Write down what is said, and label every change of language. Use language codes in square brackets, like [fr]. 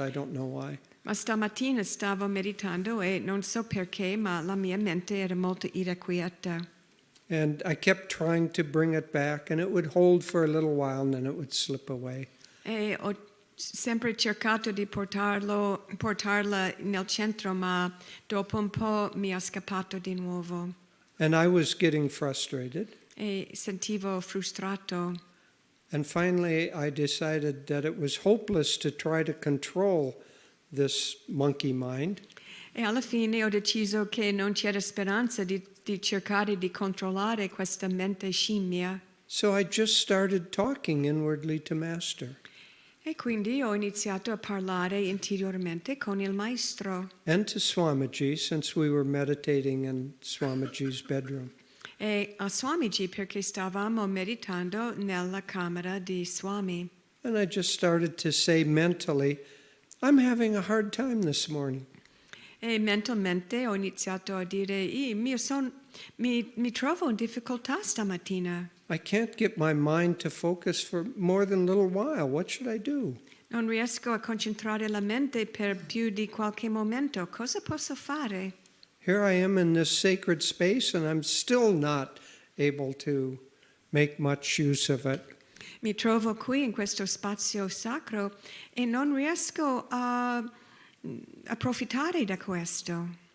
[en] I don't know why. [it] Ma stamattina stavo meditando e non so perché, ma la mia mente era molto irrequieta. [en] And I kept trying to bring it back, and it would hold for a little while, and then it would slip away. [it] E ho sempre cercato di portarla nel centro, ma dopo un po' mi è scappato di nuovo. [en] And I was getting frustrated. [it] E sentivo frustrato. [en] And finally, I decided that it was hopeless to try to control this monkey mind. [it] E alla fine ho deciso che non c'era speranza di cercare di controllare questa mente scimmia. [en] So I just started talking inwardly to Master. [it] E quindi ho iniziato a parlare interiormente con il maestro. [en] And to Swamiji, since we were meditating in Swamiji's bedroom. [it] E a Swamiji perché stavamo meditando nella camera di Swami. [en] And I just started to say mentally, I'm having a hard time this morning. [it] E mentalmente ho iniziato a dire, mi trovo in difficoltà stamattina. [en] I can't get my mind to focus for more than a little while. What should I do? [it] Non riesco a concentrare la mente per più di qualche momento. Cosa posso fare? [en] Here I am in this sacred space and I'm still not able to make much use of it. [it] Mi trovo qui in questo spazio sacro e non riesco a approfittare da questo.